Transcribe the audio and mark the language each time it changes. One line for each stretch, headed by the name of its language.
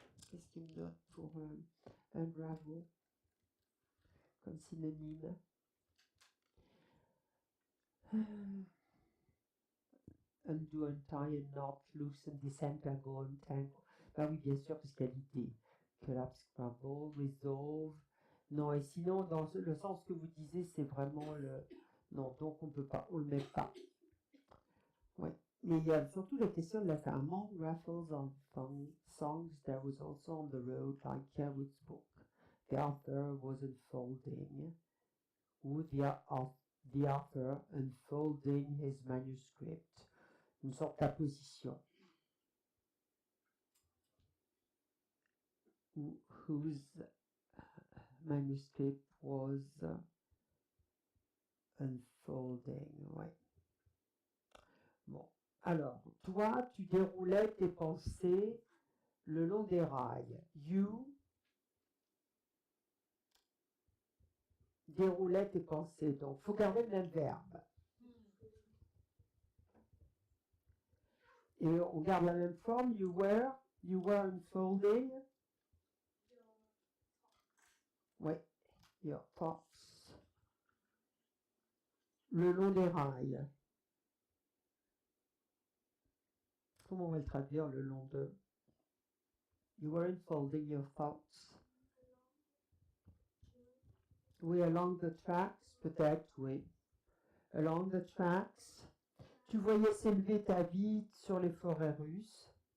French: Qu'est-ce qu'il me donne pour unravel comme synonyme?
English: Undo, untie, unknot, loosen, disentangle, untangle.
French: Bah oui, bien sûr, parce qu'il y a l'idée.
English: Collapse, scramble, resolve.
French: Non, et sinon, dans le sens que vous disiez, c'est vraiment le... Non, donc on peut pas, on le met pas. Oui. Mais il y a surtout la question de la fin.
English: Among raffles on songs, there was also on the road, like Kerwood's book. The author was unfolding. Ou the author unfolding his manuscript.
French: Une sorte d'apposition.
English: Whose manuscript was unfolding.
French: Ouais. Bon. Alors, toi, tu déroulais tes pensées le long des rails. You déroulais tes pensées. Donc, il faut garder le même verbe. Et on garde la même forme. You were unfolding.
English: Oui, your thoughts.
French: Le long des rails. Comment on va le traduire le long de...
English: You were unfolding your thoughts. Oui, along the tracks, peut-être, oui. Along the tracks.
French: Tu voyais s'élever ta vie sur les forêts russes.